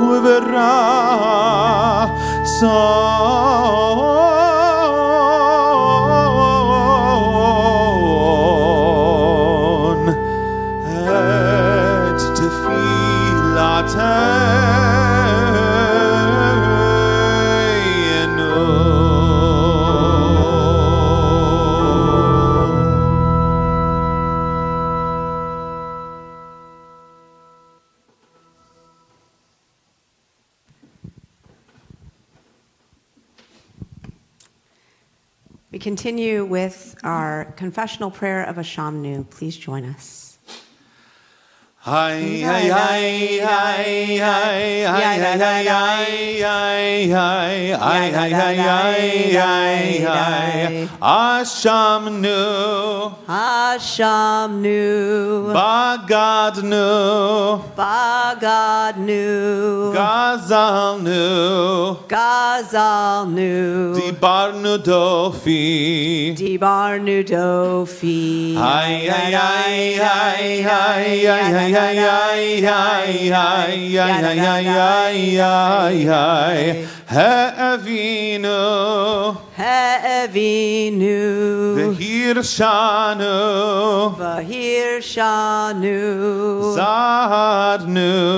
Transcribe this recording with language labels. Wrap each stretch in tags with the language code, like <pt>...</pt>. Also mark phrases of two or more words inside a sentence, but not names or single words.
<he>וברצון את תפילתנו.</he> <en>We continue with our confessional prayer of Ashamnu. Please join us. Hi, hi, hi, hi, hi, hi, hi, hi, hi, hi, hi, hi, hi, hi, Ashamnu,</en> <he>Ashamnu, Bagadnu, Bagadnu, Gazalnu, Gazalnu, דיברנו דופי, דיברנו דופי. hi, hi, hi, hi, hi, hi, hi, hi, Ha'avinu, Ha'avinu, V'hirshanu, Vahirshanu, Zadnu,</he>